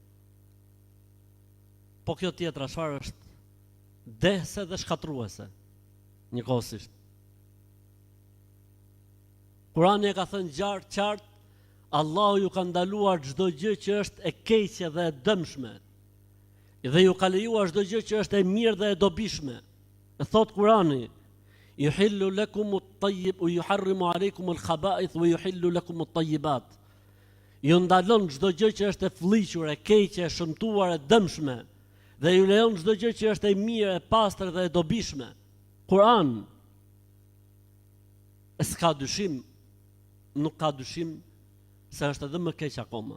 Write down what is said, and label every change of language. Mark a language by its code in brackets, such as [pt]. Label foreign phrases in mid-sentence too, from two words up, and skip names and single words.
[sq] Po kjo tjetra çfarë është? Dehse dhe shkatruese, njëkohësisht. Kurani e ka thënë qartë, Allahu ju ka ndaluar çdo gjë që është e keqe dhe e dëmshme, dhe ju ka lejuar çdo gjë që është e mirë dhe e dobishme. E thot Kurani, [ar] يحل لكم الطيب ويحرم عليكم الخبائث ويحل لكم الطيبات. [sq] Ju ndalon çdo gjë që është e fllihur, e keqe, e shëmtuar, e dëmshme, dhe ju lejon çdo gjë që është e mirë, e pastër dhe e dobishme. Kur'an. S'ka dyshim, nuk ka dyshim se është edhe më keq akoma.